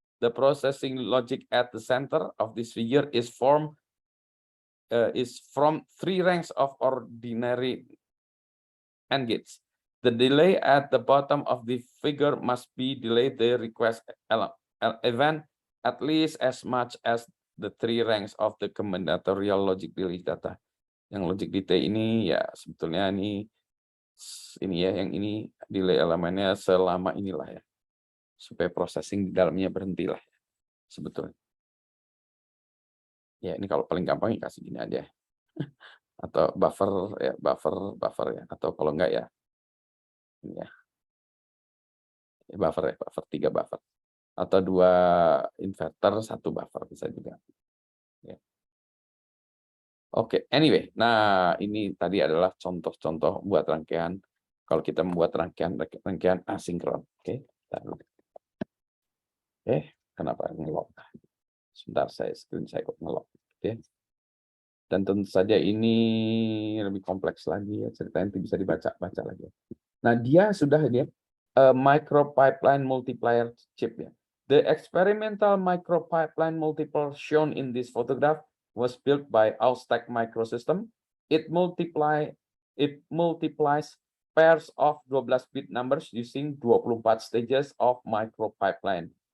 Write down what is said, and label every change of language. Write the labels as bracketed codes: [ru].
[id] The processing logic at the center of this figure is from 3 ranks of ordinary AND gates. The delay at the bottom of the figure must be delayed the request event at least as much as the 3 ranks of the combinatorial logic delay data. Yang logic delay ini ya sebetulnya ini ya, yang ini delay elemennya selama inilah ya, supaya processing di dalamnya berhenti lah ya, sebetulnya. Ya ini kalau paling gampang ya kasih gini aja, atau buffer ya, atau kalau enggak ya ini ya. Buffer 3 buffer. Atau 2 inverter, 1 buffer bisa juga. Ya. Oke, anyway. Nah, ini tadi adalah contoh-contoh buat rangkaian. Kalau kita membuat rangkaian asinkron. Oke, kenapa nge-lock? Sebentar, screen saya kok nge-lock. Oke. Dan tentu saja ini lebih kompleks lagi ya, ceritanya nanti bisa dibaca lagi. Nah, dia sudah micro pipeline multiplier chip ya. [en] The experimental micro pipeline multiplier shown in this photograph was built by Austek Microsystem. It multiplies pairs of 12-bit numbers using 24 stages of micro pipeline.